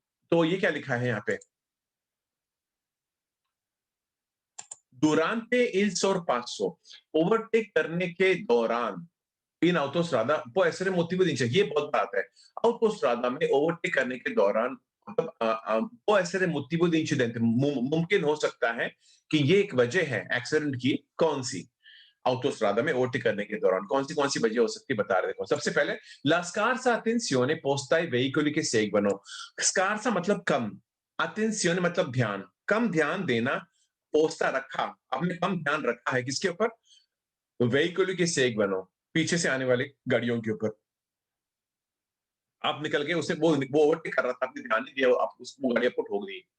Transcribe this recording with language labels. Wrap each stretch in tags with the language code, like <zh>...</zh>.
<hi>तो ये क्या लिखा है यहाँ पे,</hi> <it>durante il sorpasso,</it> <hi>ओवरटेक करने के दौरान इन ऑटोस्ट्रादा</hi> <it>può essere motivo di incidente।</it> <hi>ये बहुत बात है, ऑटोस्ट्रादा में ओवरटेक करने के दौरान मतलब può essere motivo di incidente, मुमकिन हो सकता है कि ये एक वजह है एक्सीडेंट की। कौन सी? ऑटोस्ट्रादा में ओवरटेक करने के दौरान कौन सी वजह हो सकती है, बता रहे। देखो, सबसे पहले</hi> <it>la scarsa attenzione posta ai veicoli che seguono।</it> <hi>scarsa मतलब कम, attenzione मतलब ध्यान, कम ध्यान देना, पोस्ता रखा, आपने कम ध्यान रखा है किसके ऊपर? वेहिकल के seguono, पीछे से आने वाली गाड़ियों के ऊपर। आप निकल गए, उसे वो ओवरटेक कर रहा था, आपने ध्यान नहीं दिया, आप उसको गाड़ी आपको ठोक दी।</hi>